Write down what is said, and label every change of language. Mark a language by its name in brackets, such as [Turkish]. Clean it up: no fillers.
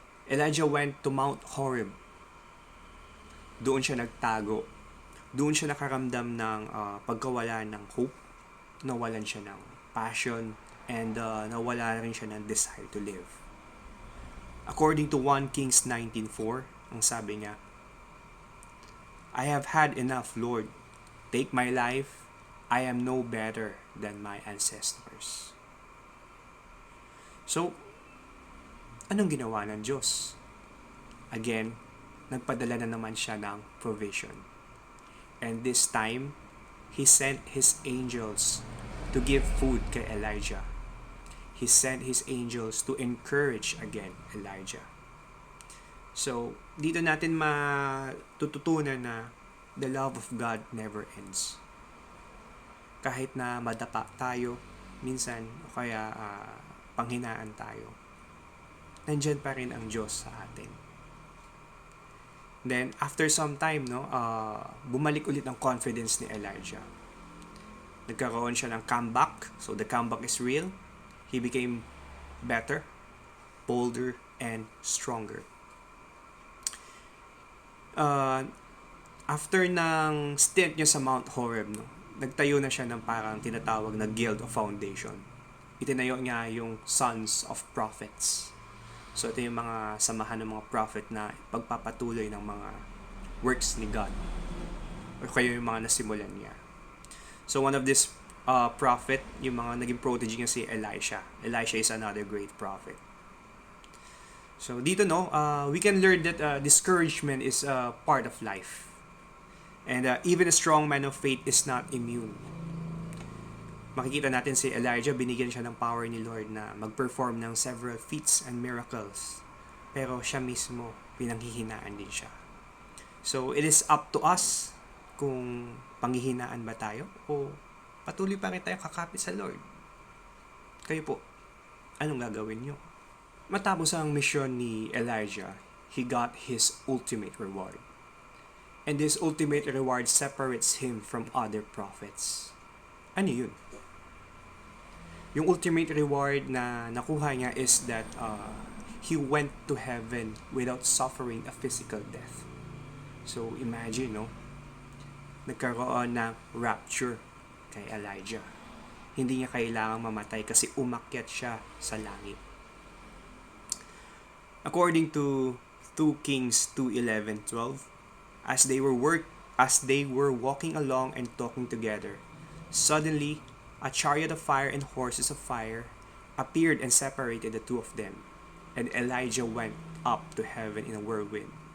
[English] Elijah went to Mount Horeb. [Filipino] Doon siya nagtago. Doon siya nakaramdam ng pagkawala ng hope. Nawalan siya ng passion and nawala rin siya ng [English] desire to live. According to 1 Kings 19:4, [Filipino] ang sabi niya, [English] I have had enough, Lord. Take my life. I am no better than my ancestors. [Filipino] So, anong ginawa ng Diyos? Again, nagpadala na naman siya ng provision. [English] And this time, He sent His angels to give food kay Elijah. He sent His angels to encourage again Elijah. So, [Filipino] dito natin matututunan na [English] the love of God never ends. [Filipino] Kahit na madapa tayo, minsan, o kaya panghinaan tayo, nandyan pa rin ang Diyos sa atin. [English] Then, after some time, [Filipino] bumalik ulit ang confidence ni Elijah. nagkaroon siya ng comeback. [English] So the comeback is real. He became better, bolder, and stronger. [Filipino] After ng stint niya sa Mount Horeb, no, nagtayo na siya ng parang tinatawag na Guild of Foundation. Itinayo niya yung Sons of Prophets. So ito yung mga samahan ng mga prophet na pagpapatuloy ng mga works ni God. O kaya yung mga nasimulan niya. So [English] one of this prophet, [Filipino] yung mga naging protege niya si Elisha. [English] Elisha is another great prophet. So dito we can learn that discouragement is part of life. And even a strong man of faith is not immune. [Filipino] Makikita natin si Elijah, binigyan siya ng power ni Lord na mag-perform ng several feats and miracles. Pero siya mismo, pinanghihinaan din siya. So, [English] it is up to us [Filipino] kung panghihinaan ba tayo o patuloy pa rin tayo kakapit sa Lord. Kayo po, anong gagawin nyo? Matapos ang misyon ni Elijah, [English] he got his ultimate reward. And this ultimate reward separates him from other prophets. Ano yun? Yung ultimate reward na nakuha niya is that he went to heaven without suffering a physical death. [Filipino] So imagine, nagkaroon ng rapture kay Elijah. Hindi niya kailangang mamatay kasi umakyat siya sa langit. [English] According to 2 Kings 2:11-12, as they were walking along and talking together, suddenly a chariot of fire and horses of fire appeared and separated the two of them, and Elijah went up to heaven in a whirlwind.